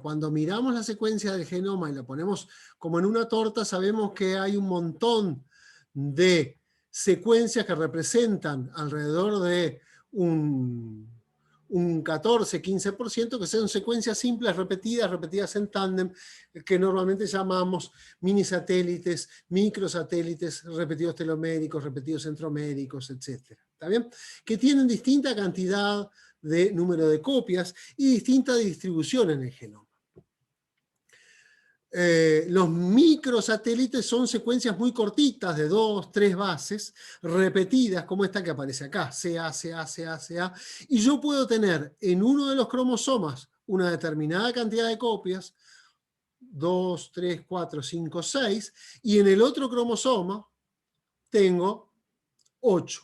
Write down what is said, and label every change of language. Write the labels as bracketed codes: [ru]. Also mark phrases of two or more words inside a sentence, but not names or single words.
[es] Cuando miramos la secuencia del genoma y la ponemos como en una torta, sabemos que hay un montón de secuencias que representan alrededor de un un 14-15%, que son secuencias simples, repetidas en tándem, que normalmente llamamos minisatélites, microsatélites, repetidos teloméricos, repetidos centroméricos, etc. ¿Está bien? Que tienen distinta cantidad de número de copias y distinta distribución en el genoma. Los microsatélites son secuencias muy cortitas de 2, 3 bases, repetidas, como esta que aparece acá, CA, CA, CA, CA, y yo puedo tener en uno de los cromosomas una determinada cantidad de copias, 2, 3, 4, 5, 6, y en el otro cromosoma tengo 8.